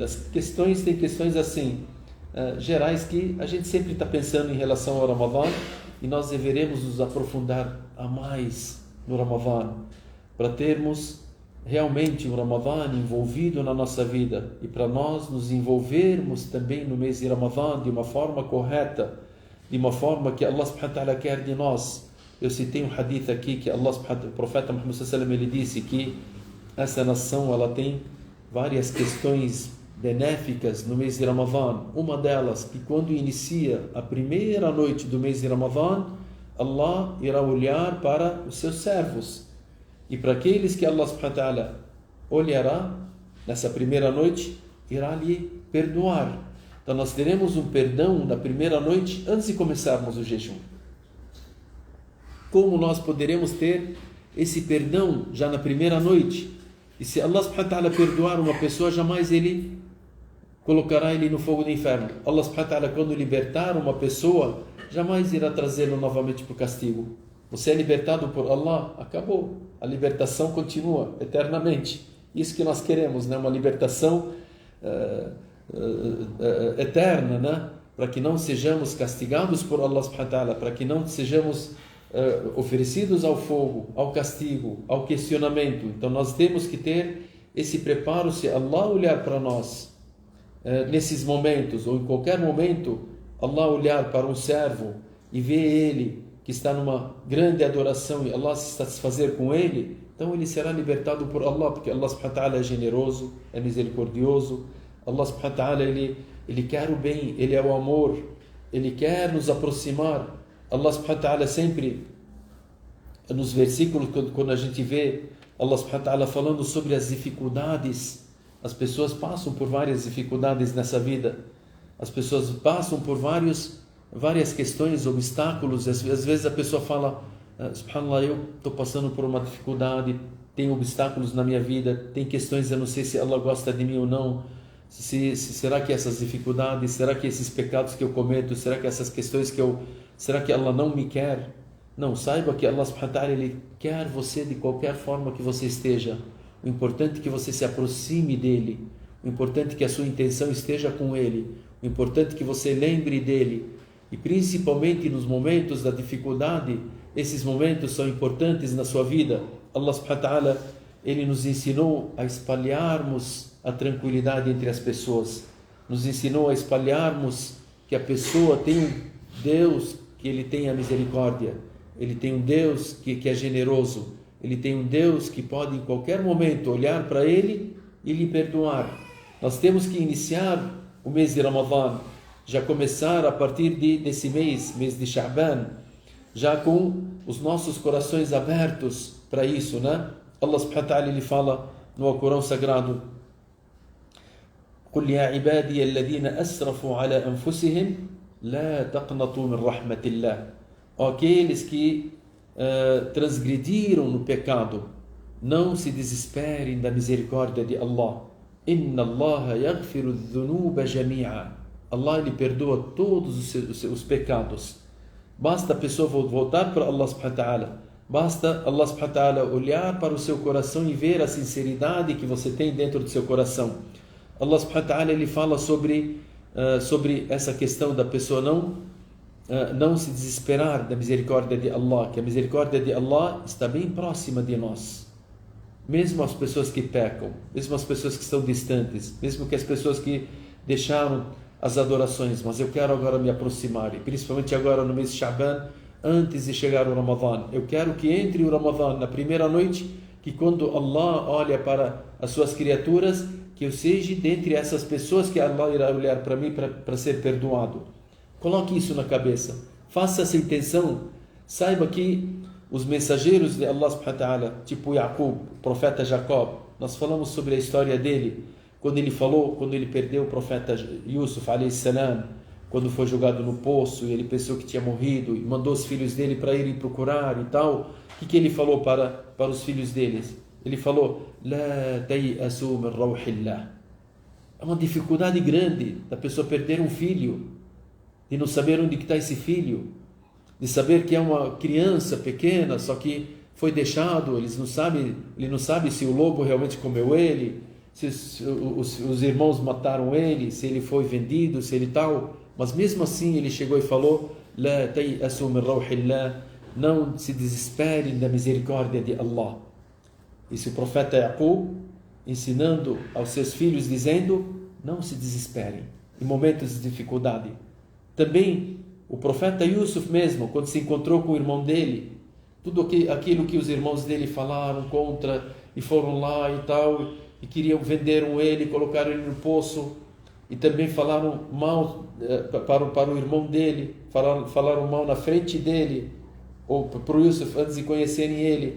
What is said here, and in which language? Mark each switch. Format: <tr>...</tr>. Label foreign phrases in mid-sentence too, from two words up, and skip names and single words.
<pt>Tem questões assim, gerais, que a gente sempre está pensando em relação ao Ramadã, e nós deveremos nos aprofundar a mais no Ramadã, para termos realmente o Ramadã envolvido na nossa vida, e para nós nos envolvermos também no mês de Ramadã de uma forma correta, de uma forma que Allah</pt> <ar>سبحانه وتعالى</ar> <pt>quer de nós. Eu citei um hadith aqui que o profeta Muhammad</pt> <ar>صلى الله عليه وسلم,</ar> <pt>ele disse que essa nação ela tem várias questões benéficas no mês de Ramadã. Uma delas, que quando inicia a primeira noite do mês de Ramadã, Allah irá olhar para os seus servos, e para aqueles que Allah</pt> <ar>سبحانه وتعالى</ar> <pt>olhará nessa primeira noite, irá lhe perdoar. Então nós teremos um perdão na primeira noite antes de começarmos o jejum. Como nós poderemos ter esse perdão já na primeira noite? E se Allah</pt> <ar>سبحانه وتعالى</ar> <pt>perdoar uma pessoa, jamais ele colocará ele no fogo do inferno.</pt> <ar>الله سبحانه وتعالى,</ar> <pt>quando libertar uma pessoa, jamais irá trazê-lo novamente para o castigo. Você é libertado por Allah, acabou. A libertação continua eternamente. Isso que nós queremos, né? Uma libertação eterna, né? Para que não sejamos castigados por Allah</pt> <ar>سبحانه وتعالى,</ar> <pt>para que não sejamos oferecidos ao fogo, ao castigo, ao questionamento. Então nós temos que ter esse preparo. Se Allah olhar para nós nesses momentos, ou em qualquer momento, Allah olhar para um servo e ver ele que está numa grande adoração e Allah se satisfazer com ele, então ele será libertado por Allah, porque Allah</pt> <ar>سبحانه وتعالى</ar> <pt>é generoso, é misericordioso.</pt> <ar>الله سبحانه وتعالى,</ar> <pt>ele quer o bem, ele é o amor, ele quer nos aproximar. Allah</pt> <ar>سبحانه وتعالى</ar> <pt>sempre, nos versículos, quando a gente vê Allah</pt> <ar>سبحانه وتعالى</ar> <pt>falando sobre as dificuldades, as pessoas passam por várias dificuldades nessa vida, as pessoas passam por várias questões, obstáculos. Às vezes a pessoa fala, subhanallah, eu estou passando por uma dificuldade, tem obstáculos na minha vida, tem questões, eu não sei se Allah gosta de mim ou não, será que essas dificuldades, será que esses pecados que eu cometo, será que essas questões será que Allah não me quer? Não, saiba que Allah</pt> <ar>سبحانه وتعالى,</ar> <pt>ele quer você de qualquer forma que você esteja. O importante é que você se aproxime dele, o importante é que a sua intenção esteja com ele, o importante é que você lembre dele, e principalmente nos momentos da dificuldade. Esses momentos são importantes na sua vida.</pt> <ar>الله سبحانه وتعالى,</ar> <pt>ele nos ensinou a espalharmos a tranquilidade entre as pessoas, nos ensinou a espalharmos que a pessoa tem um Deus, que ele tem a misericórdia, ele tem um Deus que é generoso, ele tem um Deus que pode em qualquer momento olhar para ele e lhe perdoar. Nós temos que iniciar o mês de Ramadã, já começar a partir desse mês de Sha'ban, já com os nossos corações abertos para isso, né?</pt> <ar>الله سبحانه وتعالى,</ar> <pt>ele fala no Alcorão Sagrado:</pt> <ar>قُلْ يَا عِبَادِيَ الَّذِينَ أَسْرَفُوا عَلَى أَنفُسِهِمْ لَا تَقْنَطُوا مِنْ رَحْمَةِ اللَّهِ.</ar> <pt>Aqueles que transgrediram no pecado, não se desesperem da misericórdia de Allah.</pt> <ar>إِنَّ اللَّهَ يَغْفِرُ الذُّنُوبَ جَمِيعًا.</ar> <pt>Allah, ele perdoa todos os pecados. Basta a pessoa voltar para Allah</pt> <ar>سبحانه وتعالى,</ar> <pt>basta Allah</pt> <ar>سبحانه وتعالى</ar> <pt>olhar para o seu coração e ver a sinceridade que você tem dentro do seu coração.</pt> <ar>الله سبحانه وتعالى,</ar> <pt>ele fala sobre essa questão da pessoa não se desesperar da misericórdia de Allah, que a misericórdia de Allah está bem próxima de nós. Mesmo as pessoas que pecam, mesmo as pessoas que estão distantes, mesmo que as pessoas que deixaram as adorações, mas eu quero agora me aproximar, e principalmente agora no mês de Sha'ban, antes de chegar o Ramadã, eu quero que entre o Ramadã na primeira noite, que quando Allah olha para as suas criaturas, que eu seja dentre essas pessoas que Allah irá olhar para mim para ser perdoado. Coloque isso na cabeça, faça essa intenção. Saiba que os mensageiros de Allah</pt> <ar>سبحانه وتعالى,</ar> <pt>tipo Yaqub, o profeta Jacob, nós falamos sobre a história dele, quando ele perdeu o profeta Yusuf</pt> <ar>عليه السلام,</ar> <pt>quando foi jogado no poço e ele pensou que tinha morrido e mandou os filhos dele para irem procurar e tal. O que ele falou para os filhos deles? Ele falou:</pt> <ar>"لا تيأسوا من روح الله."</ar> <pt>É uma dificuldade grande da pessoa perder um filho, de não saber onde está esse filho, de saber que é uma criança pequena, só que foi deixado, ele não sabe se o lobo realmente comeu ele, se os irmãos mataram ele, se ele foi vendido, se ele tal. Mas mesmo assim ele chegou e falou:</pt> <ar>"لا تيأسوا من روح الله."</ar> <pt>Não se desesperem da misericórdia de Allah. Isso o profeta Yaqub ensinando aos seus filhos, dizendo: não se desesperem em momentos de dificuldade. Também o profeta Yusuf mesmo, quando se encontrou com o irmão dele, tudo aquilo que os irmãos dele falaram contra, e foram lá e tal, e venderam ele, colocaram ele no poço, e também falaram mal para o irmão dele, falaram mal na frente dele, ou para o Yusuf antes de conhecerem ele.</pt>